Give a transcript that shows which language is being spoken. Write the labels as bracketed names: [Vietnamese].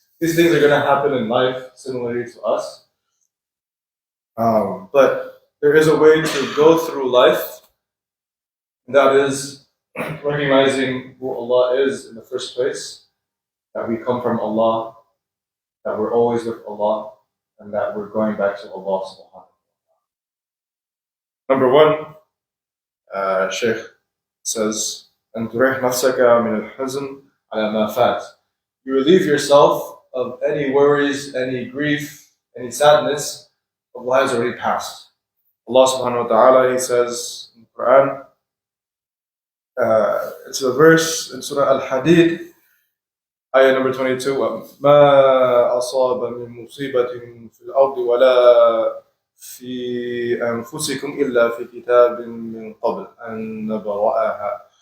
[English] These things are going to happen in life, similarly to us. But there is a way to go through life, and that is recognizing who Allah is in the first place, that we come from Allah, that we're always with Allah, and that we're going back to Allah subhanahu wa ta'ala. Number one, Shaykh says, [Arabic] أن تريح نفسك من الحزن على ما فات. [English] You relieve yourself of any worries, any grief, any sadness of what has already passed. Allah subhanahu wa ta'ala, He says in the Quran, it's a verse in Surah Al-Hadid, ayah number 22, [Arabic] ما أصاب من مصيبة في الأرض ولا في أنفسكم إلا في كتاب من قبل أن نبرأها.